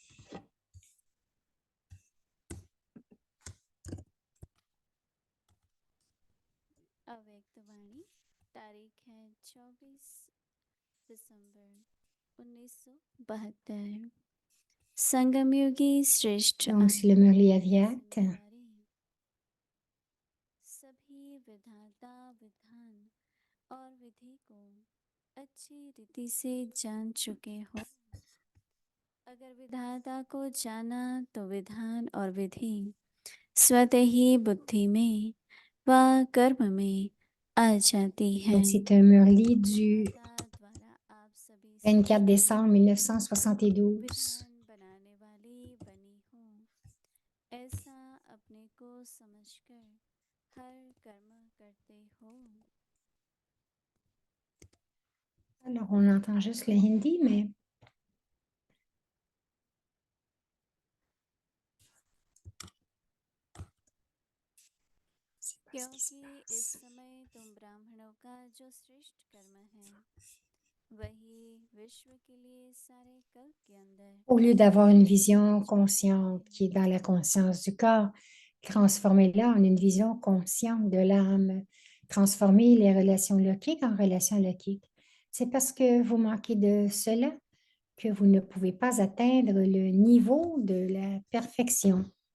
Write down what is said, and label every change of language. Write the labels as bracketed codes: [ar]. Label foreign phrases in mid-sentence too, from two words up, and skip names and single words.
[hi] अव्यक्त वाणी तारीख है 24 दिसंबर 1972 संगम योगी श्रेष्ठ [fr] Donc, c'est le Murli Aviak. [hi] जिम्मेदारी सभी विधाता विधान और विधि को अच्छी रीति से जान चुके हो अगर विधाता को जाना तो विधान और विधि स्वतः ही बुद्धि में व कर्म में आ जाती है [fr] Donc, c'est un Murli du [hi] विधाता द्वारा आप सभी [fr] 24 décembre [hi] सृष्टि [fr] 1972. [hi] विधान बनाने वाली बनी हो ऐसा अपने को समझकर हर कर्म करते हो [fr] Alors, on entend juste le hindi, mais c'est pas ce qui se [hi] क्योंकि इस [fr] passe. [hi] समय तुम ब्राह्मणों का जो श्रेष्ठ कर्म है वही विश्व के लिए सारे कल्प के अंदर [fr] Au lieu d'avoir une vision consciente qui est dans la conscience du corps, transformez-la en une vision consciente de l'âme. Transformez les relations lokiques en relations lokiques. C'est parce que vous manquez de cela que vous ne pouvez pas atteindre le niveau de la perfection.